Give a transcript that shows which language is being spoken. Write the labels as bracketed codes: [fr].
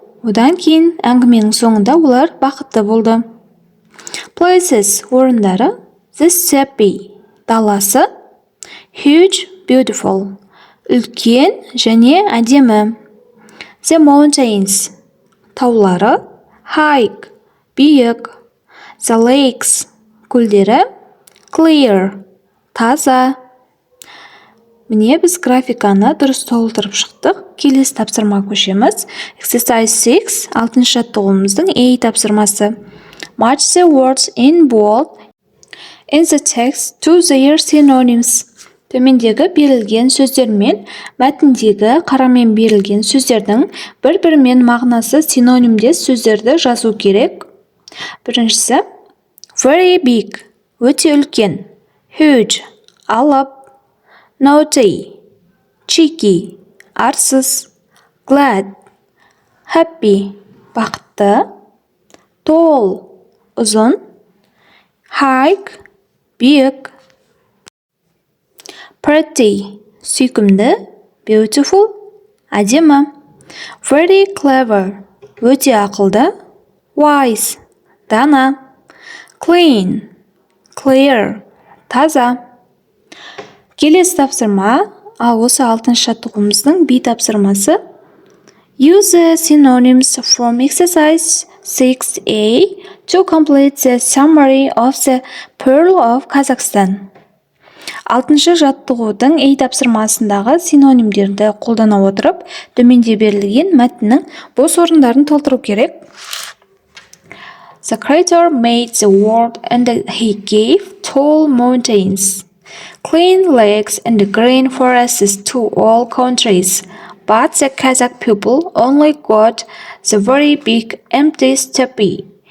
[kk] Одан кейін әңгіменің соңында олар бақытты болды. [en] Places [kk] орындары. [en] The steppe [kk] даласы, [en] huge beautiful [kk] үлкен және әдемі. [en] The mountains [kk] таулары, [en] high [kk] биік. [en] The lakes [kk] көлдері, [en] clear [kk] таза. Міне біз графиканы дұрыс толтырып шықтық. Келесі тапсырма көшеміз. [en] Exercise 6. [kk] Алтыншы жаттығуымыздың A тапсырмасы. [en] Match the words in bold in the text to their synonyms. [kk] Төмендегі берілген сөздермен мәтіндегі қарамен берілген сөздердің бір-бірімен мағынасы синонимдес сөздерді жазу керек. Біріншісі. [en] Very big [kk] өте үлкен. [en] Huge [kk] алып. [en] Naughty cheeky [kk] арсыз. [en] Glad happy [kk] бақытты. [en] Tall [kk] ұзын. [en] High [kk] биік. [en] Pretty [kk] сүйкімді. [en] Beautiful [kk] әдемі. [en] Very clever, [kk] өте ақылды. [en] Wise, [kk] дана. [en] Clean, clear, [kk] таза. Келесі тапсырма, ал осы 6-шы жаттығуымыздың B тапсырмасы. [en] Use the synonyms from exercise 6A to complete the summary of the Pearl of Kazakhstan. [kk] 6-шы жаттығудың A тапсырмасындағы синонимдерді қолдана отырып, төменде берілген мәтіннің бос орындарын толтыру керек. [en] The creator made the world and he gave tall mountains, clean lakes and green forests to all countries. But the Kazakh people only got the very big empty steppe.